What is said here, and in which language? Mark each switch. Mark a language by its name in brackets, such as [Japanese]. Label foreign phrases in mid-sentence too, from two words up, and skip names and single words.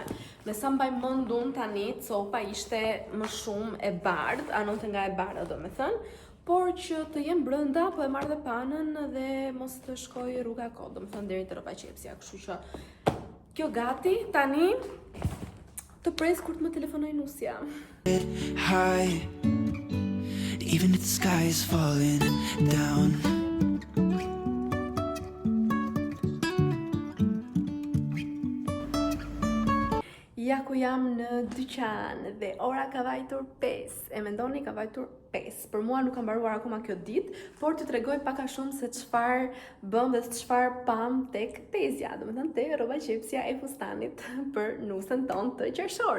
[Albanian] Me sa mbaj mend unë tani, copa ishte më shumë e bardhë, anonte nga e bardha domethënë. Por që të jem brenda, po e marr dhe panën dhe mos të shkoj rruga kot, domethënë deri te rroba qepsja, kështu që kjo gati. Tani të pres kur të më telefonoj nusja. [English] High, even if the sky is falling down. [Albanian] Ja ku jam në dyqan dhe ora ka vajtur 5. E mendoni ka vajtur 5. Për mua nuk ka mbaruar akoma kjo ditë, por t'ju tregoj pak a shumë se çfarë bëm dhe çfarë pam tek tezja, domethënë te rroba qepsja e fustanit për nusën tonë të qershorit.